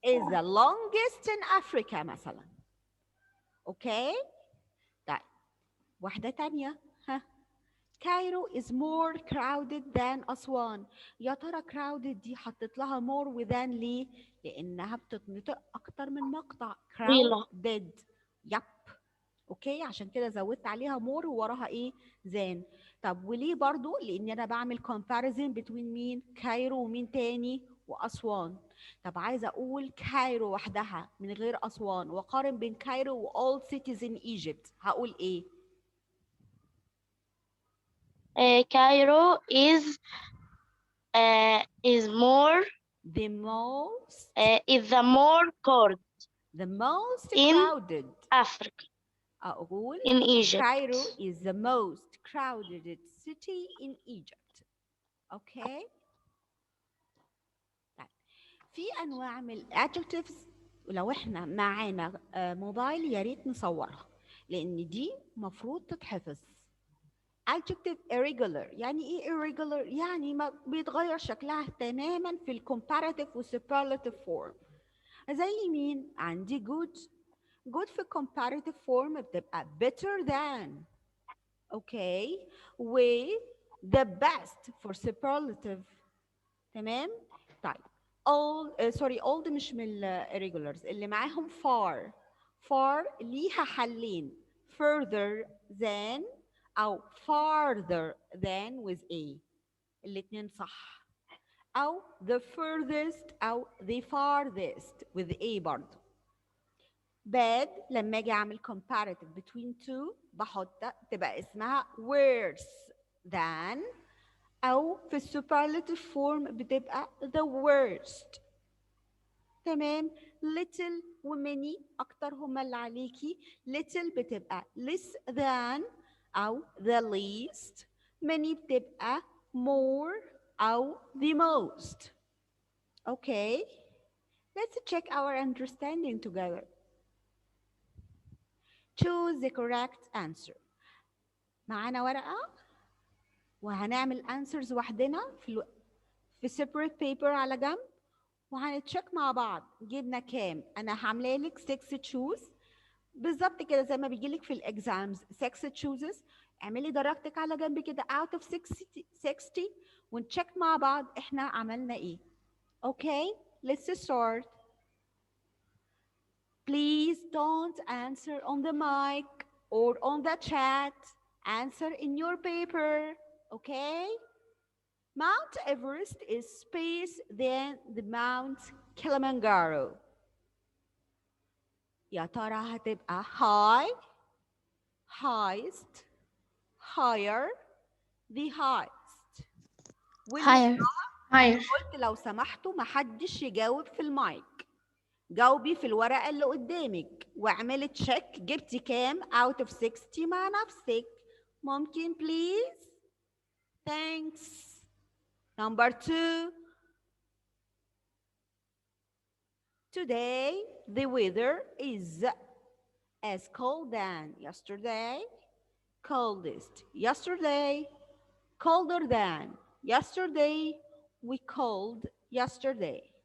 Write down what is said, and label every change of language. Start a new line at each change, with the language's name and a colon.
English: is the longest in Africa مثلا.
Arabic: أوكي؟ طيب واحدة تانية.
English: ها Cairo is more crowded than Aswan.
Arabic: يا ترى crowded دي حطيت لها more و than ليه؟ لأنها بتتنطق أكتر من مقطع. طويلة.
English: crowded. يب.
Arabic: أوكي عشان كده زودت عليها more ووراها إيه؟ than. طب وليه برضو؟ لأن أنا بعمل
English: comparison between
Arabic: مين؟ كايرو ومين تاني؟ وأسوان. طب عايزة أقول كايرو وحدها من غير أسوان وأقارن بين كايرو و
English: all cities in Egypt
Arabic: هقول إيه؟
English: Cairo is more the most is the more crowded the most in crowded. Africa.
Arabic: أقول
English: In Egypt. Cairo is the most crowded city in Egypt.
Arabic: أوكي. طيب في أنواع من adjectives ولو إحنا معانا موبايل يا ريت نصورها. لأن دي مفروض تتحفظ. Adjective irregular يعني إيه irregular؟ يعني ما بيتغير شكلها تماما في الcomparative والsuperlative form. زي مين؟ عندي good.
English: good في comparative form بتبقى better than. Okay و the best for superlative.
Arabic: تمام. طيب all سوري all دي مش من irregulars اللي معاهم far.
English: far
Arabic: ليها حلين
English: further than او farther than with a.
Arabic: الاتنين صح.
English: او the furthest او the farthest with a برضه. bad
Arabic: لما اجي اعمل
English: comparative between two
Arabic: بحط تبقى اسمها
English: worse than او في superlative form بتبقى the worst.
Arabic: تمام. little و many اكتر هما اللي عليكي.
English: little بتبقى less than او the least. many بتبقى more او the most. okay, let's check our understanding together. Choose the correct answer.
Arabic: معانا ورقة وهنعمل answers وحدنا في
English: separate paper
Arabic: على جنب وهنتشيك مع بعض جبنا كام. أنا هعمل لك 6 choose بالظبط كده زي ما بيجي لك في الإكزامز 6 chooses. اعملي درجتك على جنب كده
English: out of 60
Arabic: ونتشيك مع بعض إحنا عملنا إيه.
English: Okay, let's start. Please don't answer on the mic or on the chat. Answer in your paper, okay? Mount Everest is space than the Mount Kilimanjaro.
Arabic: يا ترى هتبقى
English: high, highest, higher, the highest. higher. higher.
Arabic: قلت لو سمحتوا ما حدش يجاوب في المايك. جاوبي في الورقة اللي قدامك واعملي تشيك جبتي كام
English: out of 60
Arabic: مع نفسك.
English: ممكن please؟ Thanks. Number 2. Today the weather is as cold than yesterday, coldest yesterday, colder than yesterday, we cold yesterday.